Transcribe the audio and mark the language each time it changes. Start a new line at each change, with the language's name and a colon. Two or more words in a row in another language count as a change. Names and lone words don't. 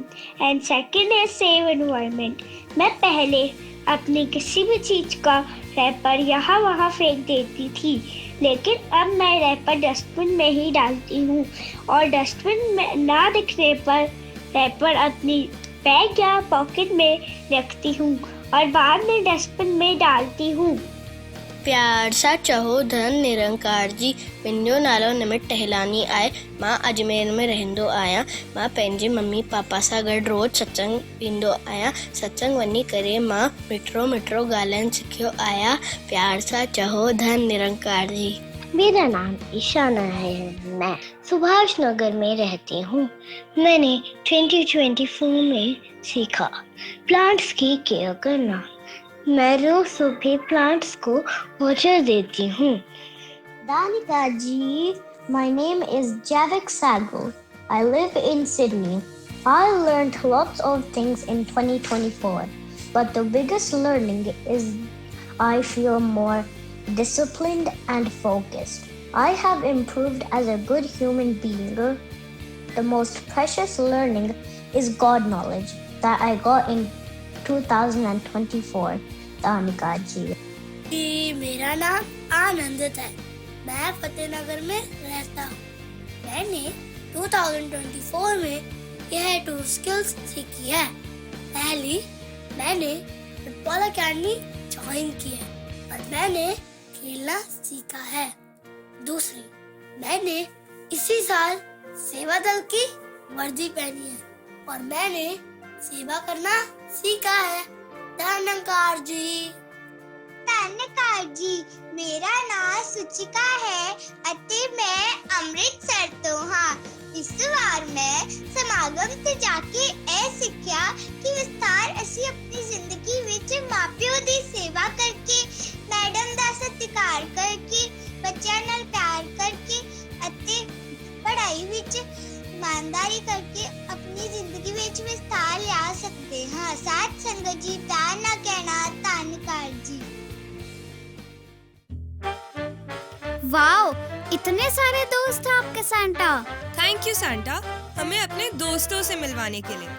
English: And second is save environment.
Hindi: मैं पहले अपनी किसी भी चीज का रैपर यहाँ वहाँ फेंक देती थी, लेकिन अब मैं रैपर डस्टबिन में ही डालती हूँ और डस्टबिन में ना दिखने पर रैपर अपनी बैग या पॉकेट में रखती हूँ और बाद में डस्टबिन में डालती हूँ।
Sindhi: प्यार सा चहो धन निरंकार जी, पिंजो नालो निमित टहलानी आए, मां अजमेर में रहंदो आया, मां पंहिंजे मम्मी पापा सां गॾु रोज़ सत्संग ईंदो आया, सत्संग वञी करे मां मिठो मिठो ॻाल्हाइण सिखियो आया, प्यार सां चहो धन निरंकार जी।
Hindi: मेरा नाम ईशाना है, मैं सुभाष नगर में रहती हूँ। मैंने 2024 में सीखा प्लांट्स की केयर करना। मैं रोज सुबह प्लांट्स को वाटर देती हूँ। दानिका जी,
English: my name is Javik Sago. I live in Sydney. I learned lots of things in 2024, but the biggest learning is I feel more disciplined and focused. I have improved as a good human being. The most precious learning is God knowledge that I got in 2024.
Hindi: दानिका जी। मेरा नाम आनंदित है, मैं फतेहनगर में रहता हूँ। मैंने 2024 में यह 2 स्किल्स सीखी है। पहली, मैंने
English: football academy
Hindi: ज्वाइन की है और मैंने खेलना सीखा है। दूसरी, मैंने इसी साल सेवा दल की वर्दी पहनी है और मैंने सेवा करना सीखा है। धन्यकार जी।
Punjabi: ਧੰਨਕਾਰ ਜੀ, ਮੇਰਾ ਨਾਮ ਸੁਚਿਕਾ ਹੈ ਅਤੇ ਮੈਂ ਅੰਮ੍ਰਿਤਸਰ ਤੋਂ ਹਾਂ। ਇਸ ਵਾਰ ਮੈਂ ਸਮਾਗਮ ਤੇ ਜਾ ਕੇ ਇਹ ਸਿੱਖਿਆ ਕਿ ਵਿਸਥਾਰ ਅਸੀਂ ਆਪਣੀ ਜ਼ਿੰਦਗੀ ਵਿੱਚ ਮਾਪਿਓ ਦੀ ਸੇਵਾ ਕਰਕੇ, ਮੈਡਮ ਦਾ ਸਤਿਕਾਰ ਕਰਕੇ, ਬੱਚਿਆਂ ਨਾਲ ਪਿਆਰ ਕਰਕੇ ਅਤੇ ਪੜ੍ਹਾਈ ਵਿੱਚ
Hindi: ईमानदारी करके अपनी जिंदगी
Punjabi: ਵਿੱਚ
Hindi: विस्तार ला सकते हैं। साथ संगत जी, प्यार ना कहना। धन्यकार जी। वाओ, इतने सारे दोस्त हैं आपके सांता।
English: Thank you
Hindi: सांता, हमें अपने दोस्तों से मिलवाने के लिए।